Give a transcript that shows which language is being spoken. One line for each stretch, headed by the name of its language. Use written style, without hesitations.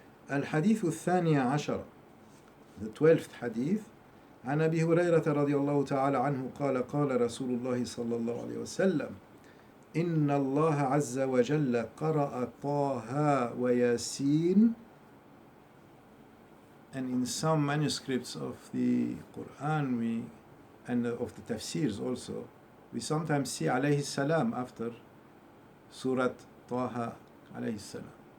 Arabic: الحديث الثاني عشر,
English: the 12th hadith.
Arabic: عن أبي هريرة رضي الله تعالى عنه قال قال رسول الله صلى الله عليه وسلم إن الله عز وجل قرأ طه وياسين.
English: And in some manuscripts of the Qur'an and of the tafsirs also, we sometimes see alayhi salam after Surah Taha alayhi salam.